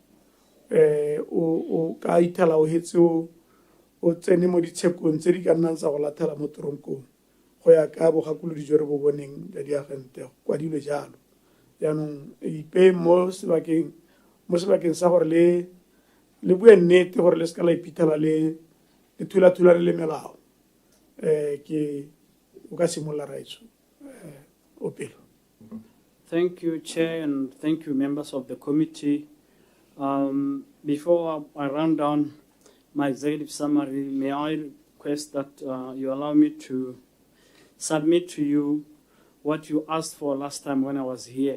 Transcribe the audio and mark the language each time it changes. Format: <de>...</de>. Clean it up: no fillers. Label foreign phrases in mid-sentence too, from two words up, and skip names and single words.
<tn>o ka ithela o hetse o tsene mo ditshekong tse di ka nnang tsa go lathela mo toronkong go ya ka bogakolodi jo re bo boneng ja diagente kwadilwe jalo jaanong ipe mo sebakeng sa gore le bue nnete gore le seka la iphitlhela le thula-thulane le melao ke o ka simolola raitso o pelo.</tn> <en>Thank you, Chair, and thank you, members of the committee. Before I run down my executive summary, may I request that you allow me to submit to you what you asked for last time when I was here.</en>